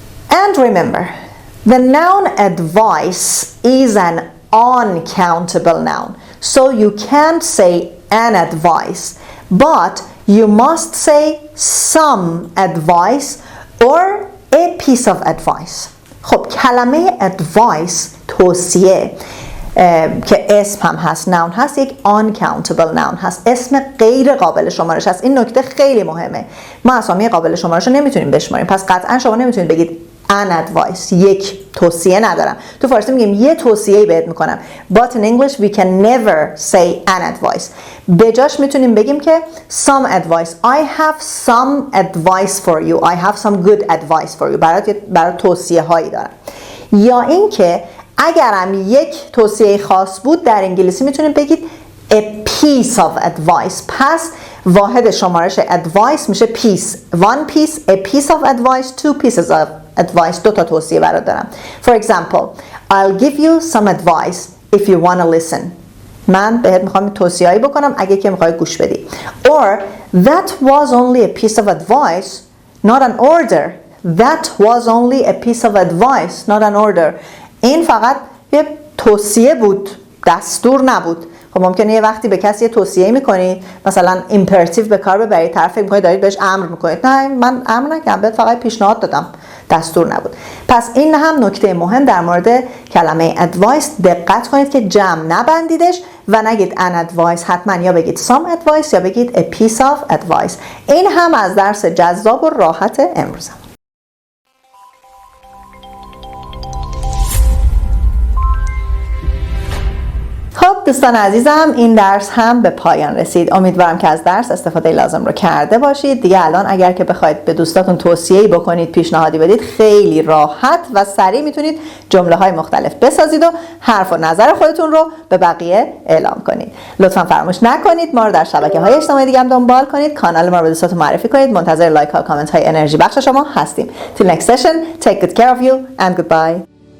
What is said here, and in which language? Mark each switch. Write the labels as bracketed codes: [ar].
[en] And remember, the noun advice is an uncountable noun. So you can't say an advice. but you must say some advice or a piece of advice. [fa] خب کلمه advice توصیه که اسم هم هست، نون هست، یک uncountable noun هست، اسم غیر قابل شمارش هست. این نکته خیلی مهمه. ما اسامی قابل شمارش رو نمیتونیم بشماریم، پس قطعا شما نمیتونید بگید an advice، یک توصیه ندارم. تو فارسی میگیم یه توصیه بهت میکنم. [en] But in English we can never say an advice. [fa] به جاش میتونیم بگیم که some advice. [en] I have some advice for you. I have some good advice for you. [fa] برای توصیه هایی دارم. یا اینکه اگرم یک توصیه خاص بود در انگلیسی میتونید بگید a piece of advice. پس واحد شمارش advice میشه piece. [en] One piece, a piece of advice, two pieces of advice. [fa] دو تا توصیه برات دارم. [en] For example, I'll give you some advice if you want to listen. [fa] من بهت میخوام توصیه‌ای بکنم اگه که میخوای گوش بدی. [en] Or that was only a piece of advice, not an order. That was only a piece of advice, not an order. [fa] این فقط یه توصیه بود، دستور نبود. خب ممکنه یه وقتی به کسی توصیه میکنید، مثلا imperative به کار ببرید، طرف فکر میکنید دارید بهش امر میکنید. نه، من امر نکردم، بهت فقط پیشنهاد دادم، دستور نبود. پس این هم نکته مهم در مورد کلمه advice. دقت کنید که جمع نبندیدش و نگید an advice، حتما یا بگید some advice یا بگید a piece of advice. این هم از درس جذاب و راحت امروزم. خب دوستان عزیزم، این درس هم به پایان رسید. امیدوارم که از درس استفاده لازم رو کرده باشید. دیگه الان اگر که بخواید به دوستاتون توصیه‌ای بکنید، پیشنهادی بدید، خیلی راحت و سریع میتونید جمله‌های مختلف بسازید و حرف و نظر خودتون رو به بقیه اعلام کنید. لطفاً فراموش نکنید ما رو در شبکه‌های اجتماعی دیگه هم دنبال کنید. کانال ما رو به دوستاتون معرفی کنید. منتظر لایک ها، کامنت های انرژی بخش شما هستیم. [en] Till next session, take good care of you and goodbye.